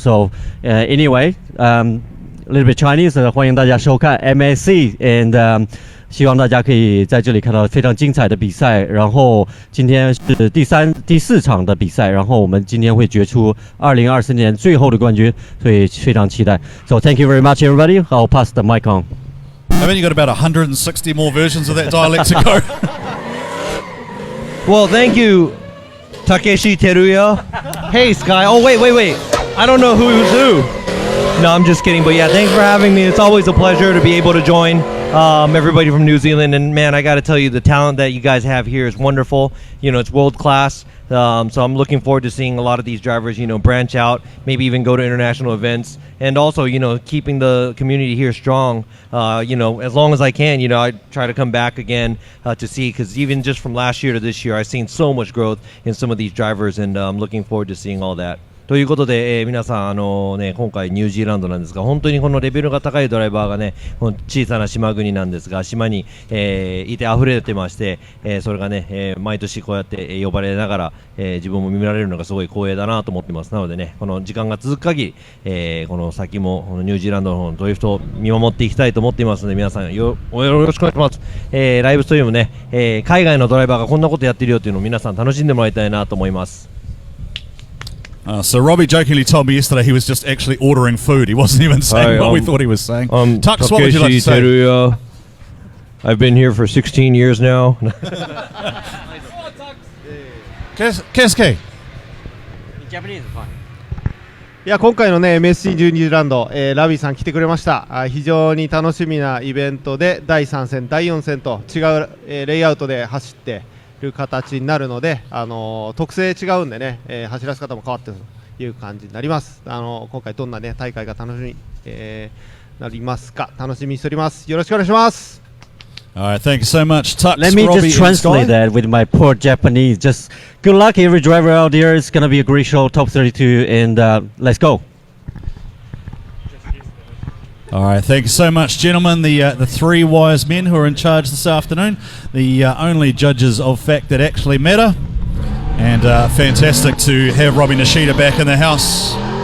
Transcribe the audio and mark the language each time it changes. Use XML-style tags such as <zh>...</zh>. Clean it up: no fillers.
<en>So anyway, a little bit Chinese.</en> <zh>欢迎大家收看 MSC and 希望大家可以在这里看到非常精彩的比赛。然后今天是第4场的比赛，然后我们今天会决出2024年最后的冠军，所以非常期待。</zh> <en>So thank you very much, everybody. I'll pass the mic on. I've only got about 160 more versions of that dialect to go. Well, thank you, Takeshi Teruya. Hey, Sky. Oh, wait. I don't know who's who. No, I'm just kidding. But yeah, thanks for having me. It's always a pleasure to be able to join everybody from New Zealand. And man, I got to tell you, the talent that you guys have here is wonderful. You know, it's world class. So I'm looking forward to seeing a lot of these drivers, branch out, maybe even go to international events, and also, keeping the community here strong. As long as I can, I try to come back again to see, because even just from last year to this year, I've seen so much growth in some of these drivers, and I'm looking forward to seeing all that.</en> <ja>ということで、皆さん、今回ニュージーランドなんですが、本当にこのレベルが高いドライバーがね、この小さな島国なんですが、島に、いて溢れてまして、それがね、毎年こうやって呼ばれながら、自分も見られるのがすごい光栄だなと思ってます。なのでね、この時間が続く限り、この先もこのニュージーランドのドリフトを見守っていきたいと思っていますので、皆さんよろしくお願いします。ライブストリームね、海外のドライバーがこんなことやってるよっていうのを皆さん楽しんでもらいたいなと思います。</ja> <en>So Robbie jokingly told me yesterday he was just actually ordering food. He wasn't even saying what we thought he was saying. Tux, what would you like to say? Teruya. I've been here for 16 years now. Kesuke. Japanese is fine.</en> <ja>いや今回のね MSC ニュージーランド、ラビーさん来てくれました。非常に楽しみなイベントで第3戦第4戦と違う、レイアウトで走ってる形になるので、特性違うんでね、走らせ方も変わってるという感じになります。今回どんなね大会が楽しみに、なりますか楽しみにしております。よろしくお願いします。</ja> <en>Alright, thank you so much. Tux, Let me Robbie, just translate that with my poor Japanese. Just good luck, every driver out there. It's gonna be a great show, top 32, and let's go. All right, thank you so much, gentlemen. The three wise men who are in charge this afternoon, the only judges of fact that actually matter, and fantastic to have Robbie Nishida back in the house.</en>